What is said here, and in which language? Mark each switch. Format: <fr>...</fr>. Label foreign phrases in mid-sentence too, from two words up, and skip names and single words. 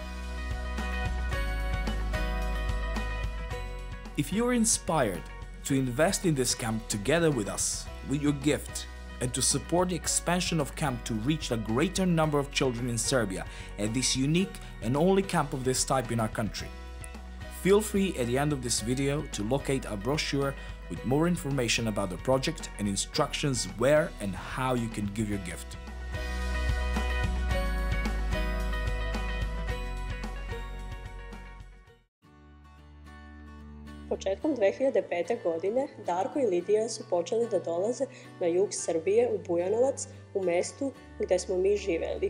<en>If you're inspired to invest in this camp together with us, with your gift, and to support the expansion of camp to reach a greater number of children in Serbia at this unique and only camp of this type in our country, feel free at the end of this video to locate a brochure with more information about the project and instructions where and how you can give your gift.</en> <sr>Početkom 2005. godine Darko i Lidija su počeli da dolaze na jug Srbije u Bujanovac, u mestu gde smo mi živeli.</sr>